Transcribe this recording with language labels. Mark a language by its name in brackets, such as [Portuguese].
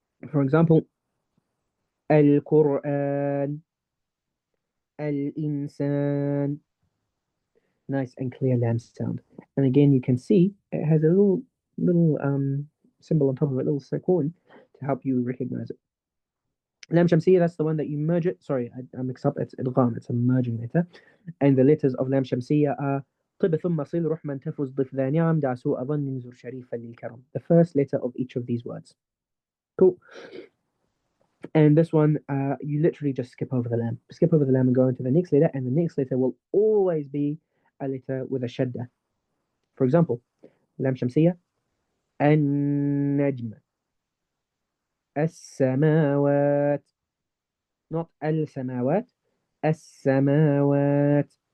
[English] For example, Al-Quran, Al-Insan, nice and clear lam sound. And again, you can see it has a little symbol on top of it, little sukoon, to help you recognize it. Lam Shamsiyya, that's the one that you merge it. Sorry, I mixed up. It's Idgham, it's a merging letter. And the letters of Lam Shamsiyya are [Arabic] طب ثم صل روح من تفز ضف ذا نعم دع سوء ظن زر شريفا للكرم. [English] The first letter of each of these words. Cool. And this one, you literally just skip over the lam. Skip over the lam and go into the next letter, and the next letter will always be a letter with a shadda. For example, Lam Shamsiyya, النجم, السماوات, not السماوات, السماوات.